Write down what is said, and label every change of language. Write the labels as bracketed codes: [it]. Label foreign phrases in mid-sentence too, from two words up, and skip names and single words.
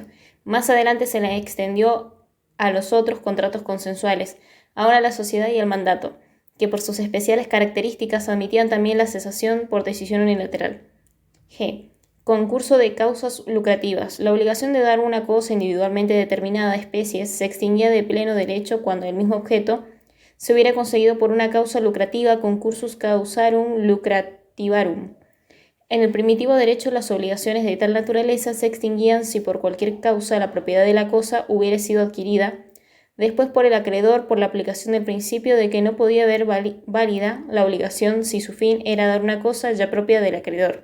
[es] Más adelante se la extendió a los otros contratos consensuales, ahora la sociedad y el mandato, que por sus especiales características admitían también la cesación por decisión unilateral. G. Concurso de causas lucrativas. La obligación de dar una cosa individualmente determinada a especies se extinguía de pleno derecho cuando el mismo objeto se hubiera conseguido por una causa lucrativa, [la] concursus causarum lucrativarum. [es] En el primitivo derecho, las obligaciones de tal naturaleza se extinguían si por cualquier causa la propiedad de la cosa hubiera sido adquirida, después por el acreedor por la aplicación del principio de que no podía haber válida la obligación si su fin era dar una cosa ya propia del acreedor.